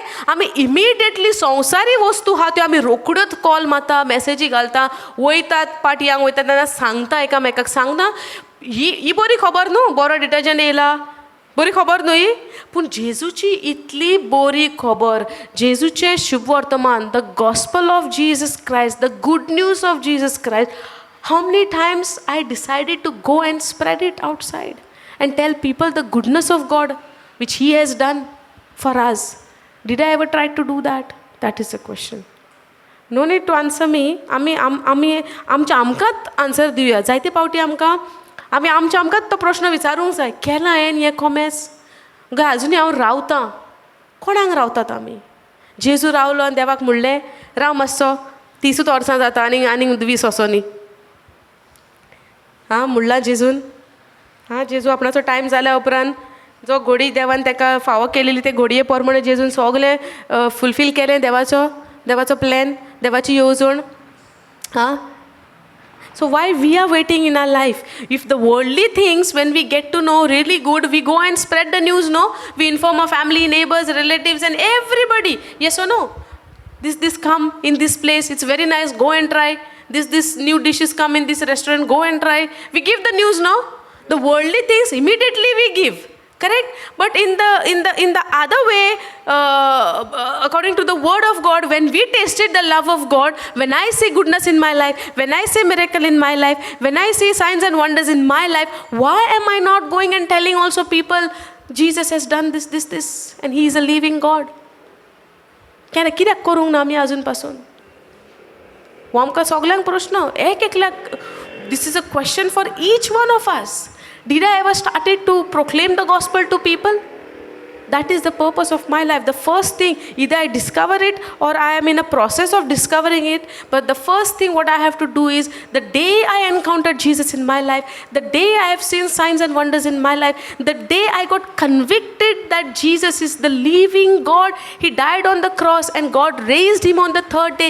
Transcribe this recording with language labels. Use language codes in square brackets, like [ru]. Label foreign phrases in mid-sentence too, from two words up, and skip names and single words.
[kok] आमी इमिडिएटली संवसारी वस्तू आहा त्यो आमी रोखड्योच कॉल मारता, मॅसेजी घालता, वयतात पाटयांक वयता तेन्ना सांगता एकामेकाक, सांगना ही बरी खबर न्हू, बरो डिटर्जंट येयला, बरी खबर न्हू ही. पूण जेजूची इतली बरी खबर, जेजूचें शुभ वर्तमान, [en] The gospel of Jesus Christ, the good news of Jesus Christ. How many times I decided to go and spread it outside and tell people the goodness of God which He has done for us. Did I ever try to do that? That is the question. No need to answer me. [kok] आमी आमकांच आन्सर दिवया. जायते पावटी आमकांच तो प्रश्न विचारूंक जाय, केलां हांवें हें कॉमेस ग, आजुनी हांव रावतां. कोणाक रावतात आमी? जेजू रावलो आनी देवाक म्हणलें राव मातसो, 30 वर्सां जाता आनीक 20 वचो न्ही. हां, म्हणलां जेजून. हां, जेजू आपणाचो टायम जाल्या उपरांत जो घोडी देवान ताका फावो केलेली ते घोडये प्रमाणे जेजून सगलें फुलफील केलें देवाचो प्लॅन, देवाची येवजण. [en] हां, So why are we waiting in our life? If the worldly things when we get to know really good, we go and spread the news, no, we inform our family, neighbours, relatives and everybody. Yes or no? This come in this place, it's very nice, go and try. This new dishes come in this restaurant, go and try. We give the news, no? The worldly things immediately we give. Correct? But in the other way, according to the word of God, when we tasted the love of God, when I see goodness in my life, when I see miracle in my life, when I see signs and wonders in my life, why am I not going and telling also people, Jesus has done this, and He is a living God? [kok] कित्याक करूंक ना आमी अजून पासून? हो आमकां सगल्यांक प्रश्न, एकल्याक. [en] This is a question for each one of us. Did I ever started to proclaim the gospel to people? That is the purpose of my life. The first thing, either I discover it or I am in a process of discovering it. But the first thing what I have to do is, the day I encountered Jesus in my life, the day I have seen signs and wonders in my life, the day I got convicted that Jesus is the living God, He died on the cross and God raised Him on the third day.